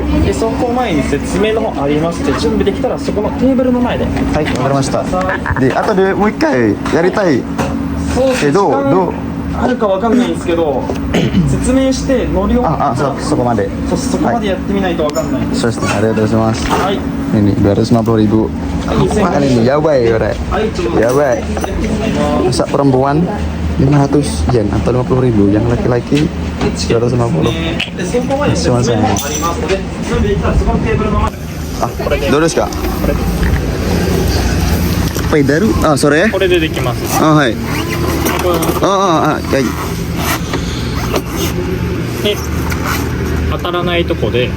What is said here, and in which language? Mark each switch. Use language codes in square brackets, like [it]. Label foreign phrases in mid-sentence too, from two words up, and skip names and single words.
[ja] で、そこ前に説明の方ありまして、準備できたらそこのテーブルの前で。はい、わかりました。で、後でもう一回やりたいそうですけど、どう？あるかわかんないんですけど、説明して乗り終わったらそこまで。そこまでやってみないとわかんないんです。そうですね、ありがとうございます。はい。 [id] Ini 250.000. Wah, ini jauh ya, Bre. Jauh. Masa perempuan 500 yen atau 50.000, yang laki-laki 250. [ja] すいません。どうですか？ペダル？それ？これでできます。はい。はい。で、当たらないとこで、